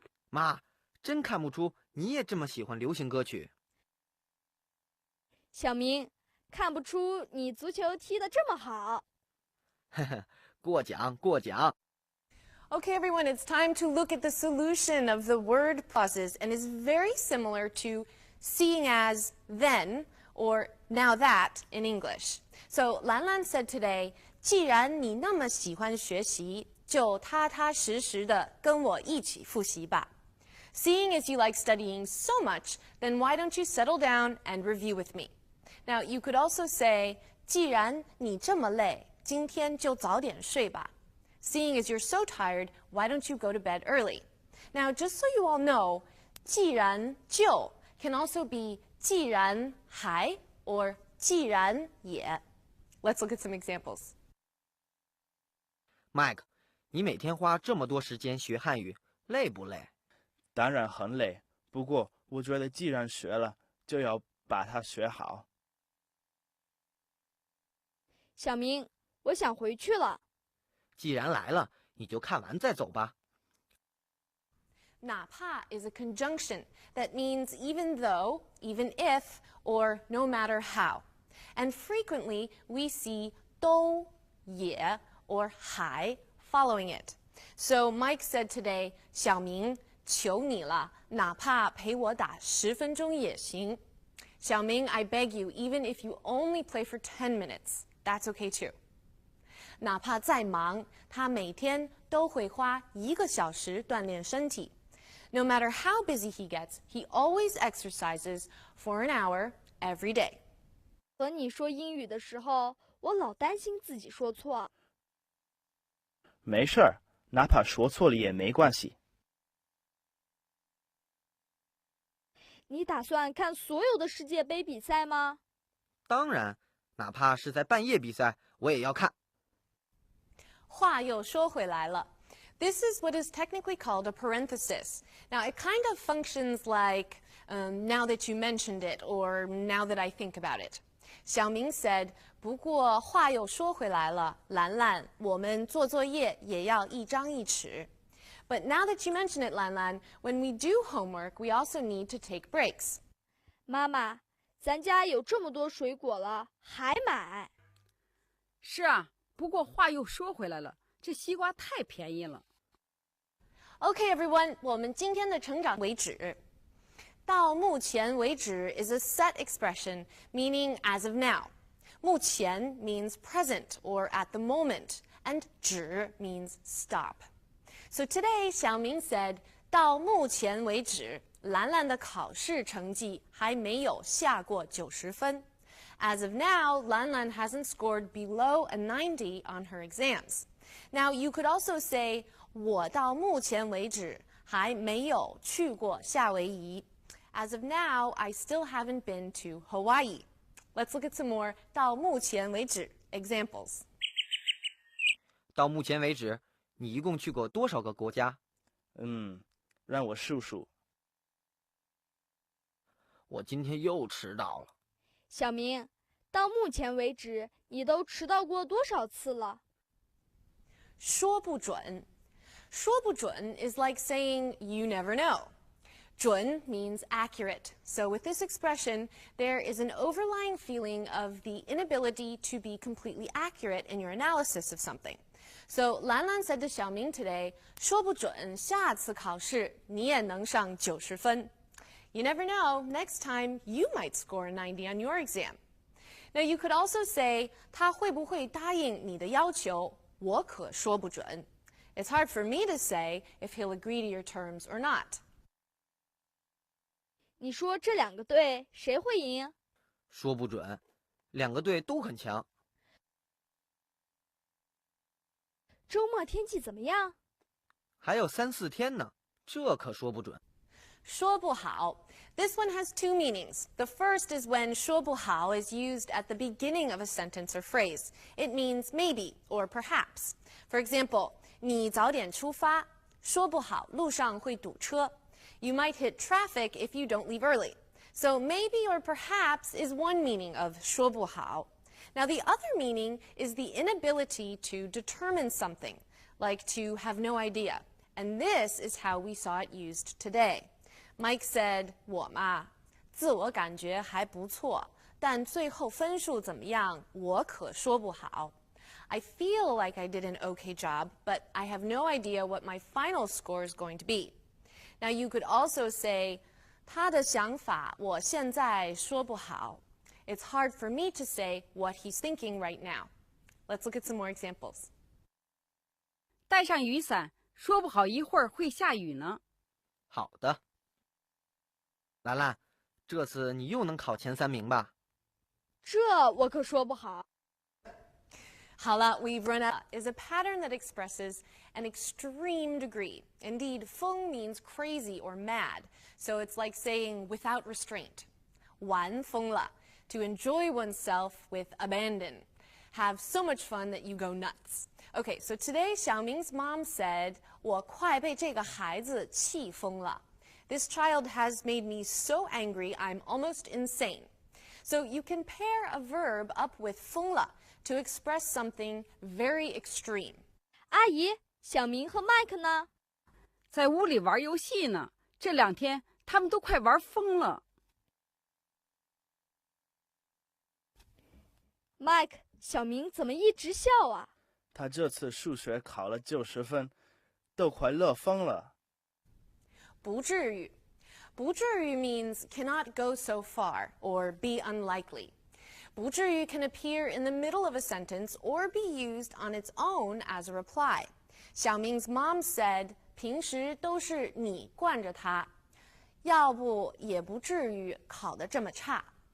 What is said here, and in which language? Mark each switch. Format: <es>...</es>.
<zh>妈，真看不出你也这么喜欢流行歌曲。小明，看不出你足球踢得这么好。呵呵，过奖过奖。</zh> <en>Okay, everyone, it's time to look at the solution of the word pauses, and is very similar to seeing as then or now that in English. So Lan Lan said today,</en> <zh>既然你那么喜欢学习，就踏踏实实的跟我一起复习吧.</zh> <en>Seeing as you like studying so much, then why don't you settle down and review with me? Now, you could also say,</en> <zh>既然你这么累，今天就早点睡吧.</zh> <en>Seeing as you're so tired, why don't you go to bed early? Now, just so you all know, 既然就 can also be 既然还 or 既然也. Let's look at some examples.</en> <zh>Mike, 你每天花这么多时间学汉语，累不累？当然很累，不过我觉得既然学了，就要把它学好。小明，我想回去了。既然来了，你就看完再走吧。</zh> <en>哪怕 is a conjunction that means even though, even if, or no matter how. And frequently we see 都也 or 还 following it. So Mike said today,</en> <zh>小明，求你了，哪怕陪我打10分钟也行。</zh> <en>小明, I beg you, even if you only play for 10 minutes, that's okay too.</en> <zh>哪怕再忙，他每天都会花1个小时锻炼身体。</zh> <en>No matter how busy he gets, he always exercises for an hour every day.</en> <zh>和你说英语的时候，我老担心自己说错。没事儿，哪怕说错了也没关系。你打算看所有的世界杯比赛吗？当然，哪怕是在半夜比赛，我也要看。话又说回来了.</zh> <en>This is what is technically called a parenthesis. Now, it kind of functions like, now that you mentioned it, or now that I think about it.</en> <zh>小明 said, 不过话又说回来了，兰兰，我们做作业也要一张一弛.</zh> <en>But now that you mention it, Lan Lan, when we do homework, we also need to take breaks.</en> <zh>妈妈，咱家有这么多水果了，还买？是啊，不过话又说回来了，这西瓜太便宜了。</zh> <en>Okay, everyone,</en> <zh>我们今天的成长为止。</zh> <en>到目前为止 is a set expression meaning as of now. 目前 means present or at the moment, and 止 means stop. So today, Xiaoming said,</en> <zh>到目前为止，兰兰的考试成绩还没有下过90分。</zh> <en>As of now, Lan Lan hasn't scored below a 90 on her exams. Now, you could also say,</en> <zh>我到目前为止还没有去过夏威夷。</zh> <en>As of now, I still haven't been to Hawaii. Let's look at some more 到目前为止 examples.</en> <zh>到目前为止，你一共去过多少个国家？让我数数。我今天又迟到了。小明，到目前为止，你都迟到过多少次了？说不准。</zh> <en>说不准 is like saying you never know. 准 means accurate. So with this expression, there is an overlying feeling of the inability to be completely accurate in your analysis of something. So Lan Lan said to Xiaoming today,</en> <zh>说不准下次考试你也能上90分。</zh> <en>You never know, next time you might score 90 on your exam. Now you could also say,</en> <zh>他会不会答应你的要求，我可说不准。</zh> <en>It's hard for me to say if he'll agree to your terms or not.</en> <zh>你说这两个队谁会赢？说不准，两个队都很强。周末天气怎么样？还有3、4天呢，这可说不准。说不好.</zh> <en>This one has two meanings. The first is when 说不好 is used at the beginning of a sentence or phrase. It means maybe or perhaps. For example,</en> <zh>你早点出发，说不好路上会堵车。</zh> <en>You might hit traffic if you don't leave early. So maybe or perhaps is one meaning of 说不好. Now the other meaning is the inability to determine something, like to have no idea. And this is how we saw it used today. Mike said,</en> <zh>我嘛，自我感觉还不错，但最后分数怎么样，我可说不好。</zh> <en>I feel like I did an okay job, but I have no idea what my final score is going to be. Now you could also say,</en> <zh>他的想法我现在说不好。</zh> <en>It's hard for me to say what he's thinking right now. Let's look at some more examples.</en> <zh>带上雨伞，说不好一会儿会下雨呢。好的。兰兰，这次你又能考前3名吧？这我可说不好。好了,</zh> <en>we've run out is a pattern that expresses an extreme degree. Indeed, 疯 means crazy or mad, so it's like saying without restraint. 玩疯了, to enjoy oneself with abandon. Have so much fun that you go nuts. Okay, so today Xiaoming's mom said,</en> <zh>我快被这个孩子气疯了.</zh> <en>This child has made me so angry I'm almost insane. So you can pair a verb up with 疯了 to express something very extreme.</en> <zh>阿姨，小明和麦克呢？在屋里玩游戏呢，这2天他们都快玩疯了。麦克，小明怎么一直笑啊？他这次数学考了90分，都快乐疯了。不至于.</zh> <en>不至于 means cannot go so far or be unlikely. 不至于 can appear in the middle of a sentence or be used on its own as a reply. Xiaoming's mom said,</en> <zh>平时都是你惯着他，要不也不至于考得这么差。</zh>